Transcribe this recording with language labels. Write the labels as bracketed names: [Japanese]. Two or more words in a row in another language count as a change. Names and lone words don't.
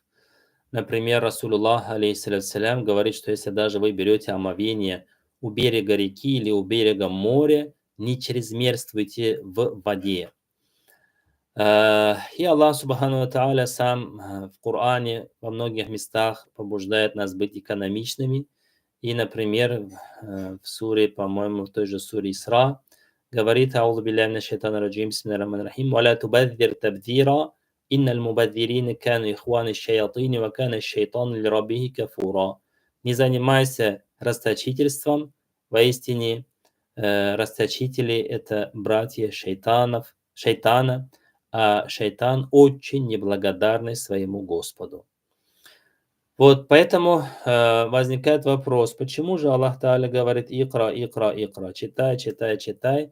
[Russian] Например, [Arabic] رسول الله عليه السلام, [Russian] говорит, что если даже вы берете омовение у берега реки или у берега моря, не чрезмерствуйте в воде. И Аллах [Arabic] سبحانه وتعالى [Russian] сам в Коране во многих местах побуждает нас быть экономичными. И, например, в суре, по-моему, в той же суре Исра, говорит: [Arabic] «أعوذ بالله من الشيطان الرجيم بسم الله الرحمن الرحيم ولا تبذر تبذيرا إن المبذرين كانوا إخوان الشياطين وكان الشيطان لربه كفورا». [Russian] Не занимайся расточительством, воистине расточители – это братья шайтана, а шайтан очень неблагодарный своему Господу. Вот поэтому возникает вопрос, почему же Аллах Тааля говорит [Arabic] «اقرأ اقرأ اقرأ», [Russian] читай, читай, читай.